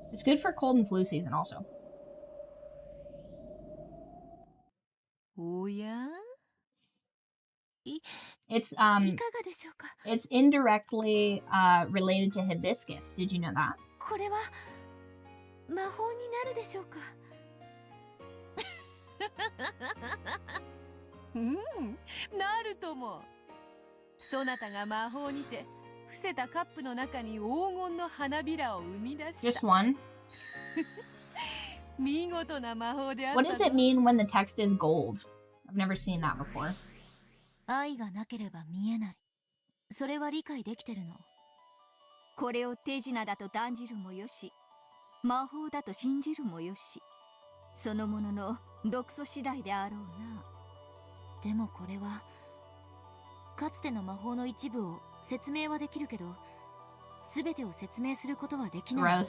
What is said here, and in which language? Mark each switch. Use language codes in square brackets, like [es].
[en] It's good for cold and flu season also. [ja] おや、 [en] It's [ja] いかがでしょうか。 [en] it's indirectly related to hibiscus. Did you know that? [ja] これは魔法になるでしょうか。うん、なるとも。そなたが魔法にて伏せたカップの中に黄金の花びらを生み出した。 [en] Just one. [ja] 見事な魔法であった。 [en] What does it mean when the text is gold? I've never seen that before. [ja] 愛がなければ見えない。それは理解できてるの。これを手品だと断じるもよし、魔法だと信じるもよし、そのものの毒素次第であろうな。でもこれはかつての魔法の一部を説明はできるけど、全てを説明することはできない。